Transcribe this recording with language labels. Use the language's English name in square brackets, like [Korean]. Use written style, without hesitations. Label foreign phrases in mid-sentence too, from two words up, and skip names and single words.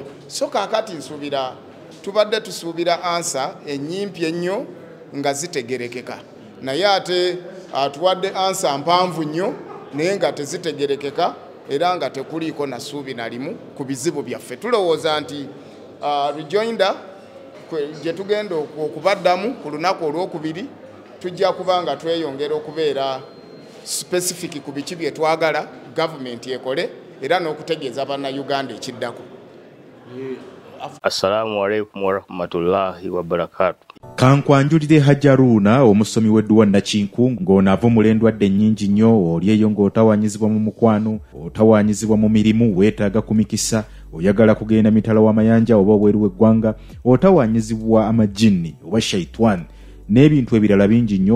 [Ganda] So kaakati tubadde tusuubira ansa ennyimpi ennyo nga zitegerekeka naye ate atuwadde ansa mpanvu nnyo naye nga tezitegerekeka era nga tekuliiko na ssuubi na limu ku bizibu byaffe. Tulowooza nti rejoinder gye tugenda okubaddamu ku lunaku olwokubiri tujja kuba nga tweyongera okubeera specific ku biki bye twagala gavumenti ekole era n'okutegeeza bannayuganda ekiddako. [Arabic] السلام عليكم ورحمة الله وبركاته. [Ganda] Kankwanjulire Hajji Haruna omusomi w'edduwa Nakinku ng'onaava mu ndwadde nnyingi nnyo oli eyo ng'otawanyizibwa mu mukwano, otawanyizibwa mu mirimu, weetaaga kumikisa, oyagala kugenda mitala w'amayanja oba obweru w'eggwanga, otawanyizibwa amajjini oba shaitani n'ebintu ebirala bingi nnyo.